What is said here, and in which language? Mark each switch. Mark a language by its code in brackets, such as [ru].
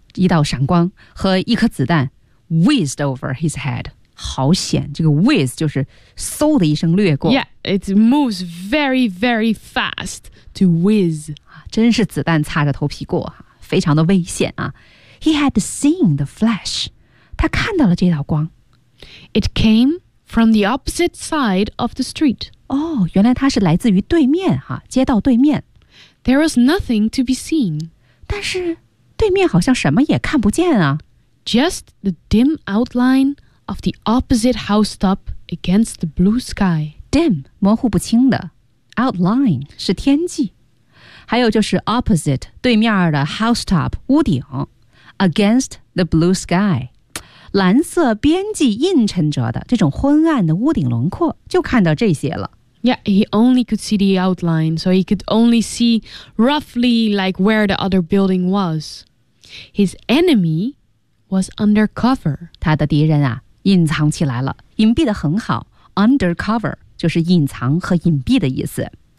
[zh] 一道闪光和一颗子弹 [en] whizzed over his head. [zh] 好险，这个 whizz 就是嗖的一声掠过。 [en] Yeah, it moves very, very fast to whizz. [zh] 真是子弹擦着头皮过，非常的危险啊。 [en] He had seen the flash. [zh] 他看到了这道光。 [en] It came from the opposite side of the street. [zh] 哦，原来它是来自于对面哈，街道对面。 [en] There was nothing to be seen. [zh] 但是对面好像什么也看不见啊。 [en] Just the dim outline of the opposite housetop against the blue sky. [zh] Dim, 模糊不清的。Outline, 是天际。还有就是 opposite, 对面的 housetop, 屋顶。 [en] Against the blue sky. [zh] 蓝色边际映衬着的这种昏暗的屋顶轮廓就看到这些了。 [en] Yeah, he only could see the outline, so he could only see roughly like where the other building was. His enemy was undercover. [zh] 他的敌人啊隐藏起来了隐蔽得很好 Undercover 就是隐藏和隐蔽的意思。